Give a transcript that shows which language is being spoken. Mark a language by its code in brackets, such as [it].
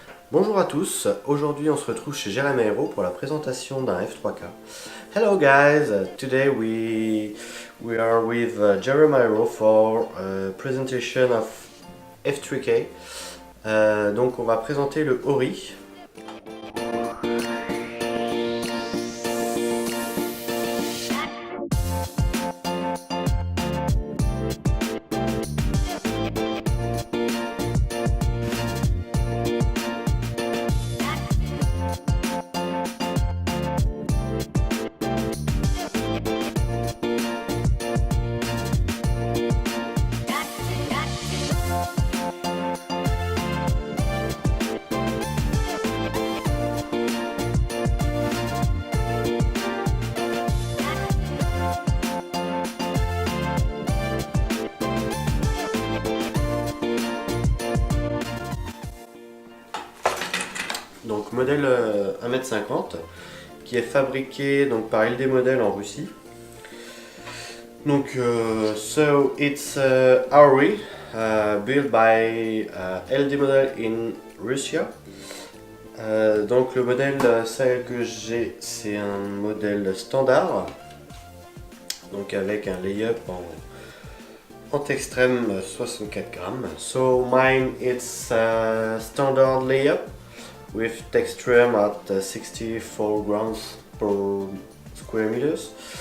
[fr] Bonjour à tous, aujourd'hui on se retrouve chez Jérémy Aero pour la présentation d'un F3K. [en] Hello guys, today we are with Jérémy Aero for a presentation of F3K. [fr] Donc on va présenter le Ori. Donc modèle 1m50 qui est fabriqué donc, par LD Model en Russie. [en] Donc so it's Auri built by LD Model in Russia. [fr] Donc le modèle celle que j'ai c'est un modèle standard. Donc avec un lay-up en Textrem 64 grammes. [en] So mine it's standard lay-up with Textrem at 64 grams per square meters.